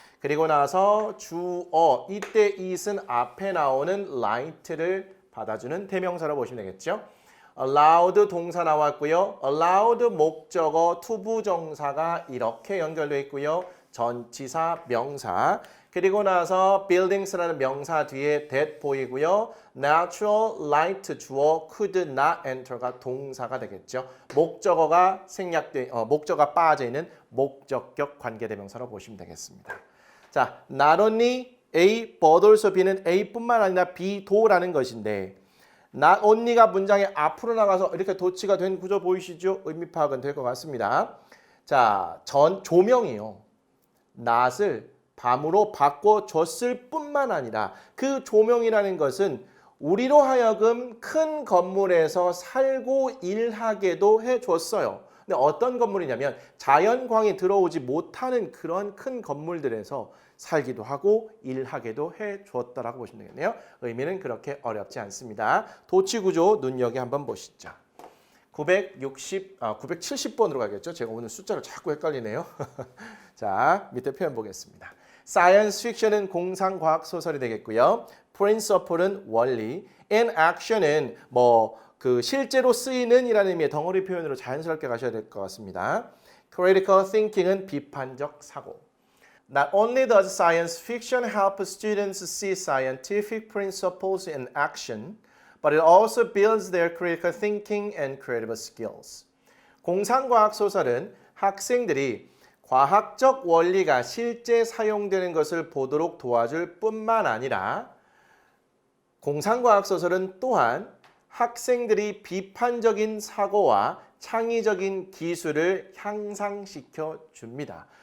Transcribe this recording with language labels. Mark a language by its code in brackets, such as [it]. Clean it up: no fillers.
[ko] 그리고 나서 주어 이때 it은 앞에 나오는 light를 받아주는 대명사로 보시면 되겠죠. allowed 동사 나왔고요. allowed 목적어 투부정사가 이렇게 연결되어 있고요. 전치사 명사 그리고 나서 buildings라는 명사 뒤에 that 보이고요. natural light 주어 could not enter가 동사가 되겠죠. 목적어가 목적어가 빠져 있는 목적격 관계대명사로 보시면 되겠습니다. 자, not only A but also B는 A뿐만 아니라 B도라는 것인데 not only가 문장의 앞으로 나가서 이렇게 도치가 된 구조 보이시죠? 의미 파악은 될 것 같습니다. 자, 조명이요. not을 밤으로 바꿔줬을 뿐만 아니라 그 조명이라는 것은 우리로 하여금 큰 건물에서 살고 일하게도 해줬어요. 근데 어떤 건물이냐면 자연광이 들어오지 못하는 그런 큰 건물들에서 살기도 하고 일하게도 해줬다라고 보시면 되겠네요. 의미는 그렇게 어렵지 않습니다. 도치구조 눈여겨 한번 보시죠. 970번으로 가겠죠. 제가 오늘 숫자를 자꾸 헷갈리네요. 자, 밑에 표현 보겠습니다. 사이언스 픽션은 공상과학 소설이 되겠고요. 프린서플은 원리, and action은 실제로 쓰이는 이라는 의미의 덩어리 표현으로 자연스럽게 가셔야 될 것 같습니다. critical thinking은 비판적 사고. [en] Not only does science fiction help students see scientific principles in action, but it also builds their critical thinking and creative skills. [ko] 공상과학 소설은 학생들이 과학적 원리가 실제 사용되는 것을 보도록 도와줄 뿐만 아니라 공상과학 소설은 또한 학생들이 비판적인 사고와 창의적인 기술을 향상시켜 줍니다.